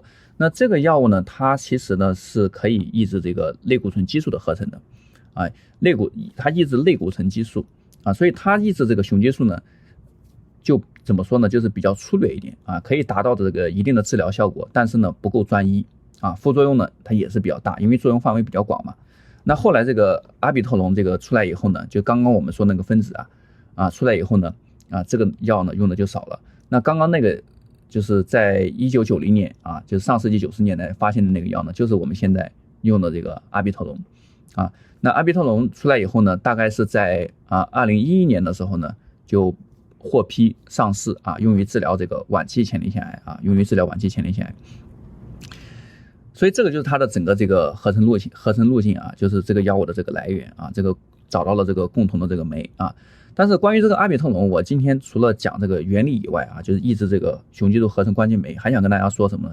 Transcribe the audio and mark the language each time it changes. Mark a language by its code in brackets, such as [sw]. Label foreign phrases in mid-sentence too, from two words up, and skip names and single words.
[zh] 那這個藥物呢，它其實呢是可以抑制這個類固醇激素的合成的啊，它抑制類固醇激素啊，所以它抑制這個雄激素呢，就怎麼說呢，就是比較粗略一點啊，可以達到這個一定的治療效果，但是呢不夠專一啊，副作用呢它也是比較大，因為作用範圍比較廣嘛。那後來這個阿比特龙這個出來以後呢，就剛剛我們說那個分子出来以後呢這個藥呢用的就少了。那刚剛那個就是在1990年就是上世紀90年代发现的那个药呢，就是我們現在用的這個阿比特龍那阿比特龍出來以後呢，大概是在2011年的時候呢就獲批上市用於治療這個晚期前列腺癌用於治療晚期前列腺癌。所以這個就是它的整個這個合成路徑就是這個藥物的這個來源這個找到了這個共同的這個酶但是關於這個阿比特龍，我今天除了講這個原理以外就是抑制這個雄激素合成關鍵酶，還想跟大家說什麼呢？